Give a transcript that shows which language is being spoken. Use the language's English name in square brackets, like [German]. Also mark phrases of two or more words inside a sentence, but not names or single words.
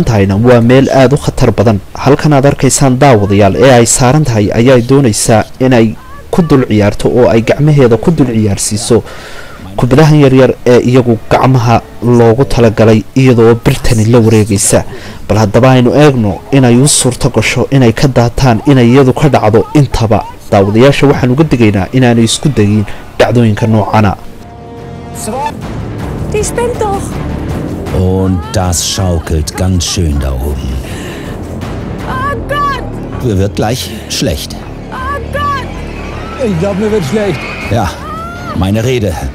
[Somali] tahayna waa meel aad u khatar badan halkan aad arkaysaan daawadayaal ee ay saaran tahay ayaa doonaysaa inay ku dul ciyaarto oo ay gacmaheeda ku dul ciyaarsiiso kubadahan yaryar ee iyagu gacmaha loogu talagalay iyadoo birtani la wareegaysa bal hadaba aynu eegno inay u suurto gasho inay ka daataan inay iyadu ka dhacdo intaba daawadayaasha waxaan uga digaynaa inaanay isku dagin dhacdooyinka noocana [German] Die spinnt doch. Und das schaukelt ganz schön da oben. Oh Gott! Mir wird gleich schlecht. Oh Gott! Ich glaube, mir wird schlecht. Ja, meine Rede.